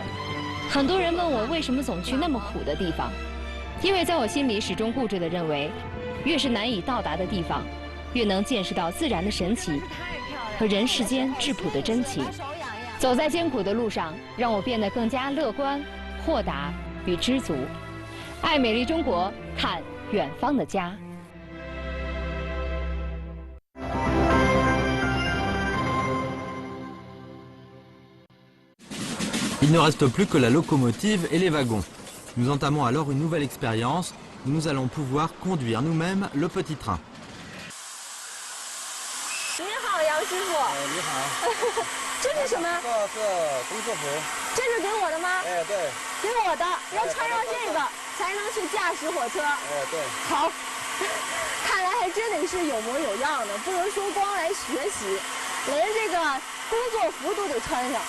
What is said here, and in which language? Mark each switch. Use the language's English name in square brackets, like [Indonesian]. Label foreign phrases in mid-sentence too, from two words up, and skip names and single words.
[Chinese] 很多人问我为什么总去那么苦的地方，因为在我心里始终固执地认为，越是难以到达的地方，越能见识到自然的神奇和人世间质朴的真情。走在艰苦的路上，让我变得更加乐观、豁达。与知足，爱美丽中国，看远方的家。 [French] Il ne reste plus que la locomotive et les wagons. Nous entamons alors une nouvelle expérience où nous allons pouvoir conduire nous-mêmes le petit train. [Chinese] 你好，杨师傅。你好。这是什么？这是工作服。这是给我的吗？哎，对。给我的，要穿上这个才能去驾驶火车。哎，对。好，看来还真得是有模有样的，不能说光来学习，连这个工作服都得穿上。